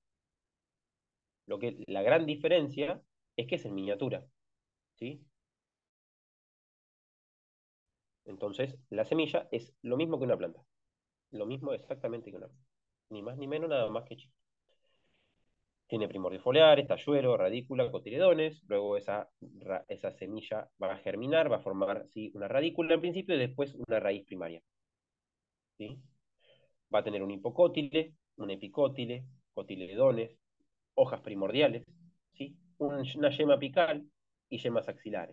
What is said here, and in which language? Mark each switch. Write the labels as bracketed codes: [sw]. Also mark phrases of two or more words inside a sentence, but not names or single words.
[es] La gran diferencia es que es en miniatura. ¿Sí? Entonces, la semilla es lo mismo que una planta. Lo mismo exactamente que una planta. Ni más ni menos, nada más que chico. Tiene primordios foliares, talluelo, radícula, cotiledones. Luego esa semilla va a germinar, va a formar, ¿sí? Una radícula en principio y después una raíz primaria. ¿Sí? Va a tener un hipocótile, un epicótile, cotiledones, hojas primordiales, ¿sí? Una yema apical y yemas axilares.